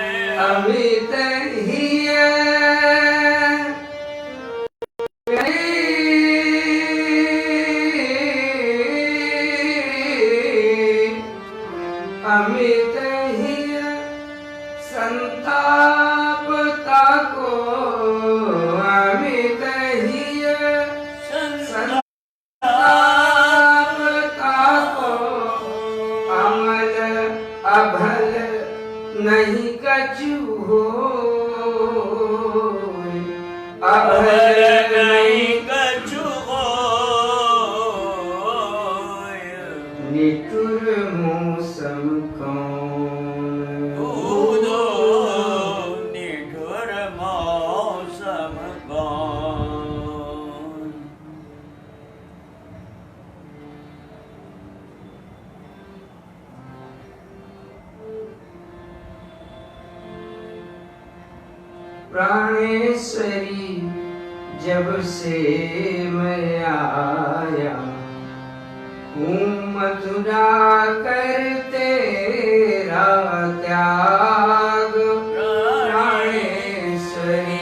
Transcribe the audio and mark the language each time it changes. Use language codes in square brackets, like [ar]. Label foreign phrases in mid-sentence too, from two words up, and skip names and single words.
[hi] अमित हिय अमित हिय संताप ताको अमित हिय संताप ताको अमल अभल नहीं कछु हो अभल नहीं कछु होय निठुर मौसम कौन उधो निठुर मौसम कौन प्राणेश्वरी जब से मैं आया हूँ मथुरा कर तेरा त्याग प्राणेश्वरी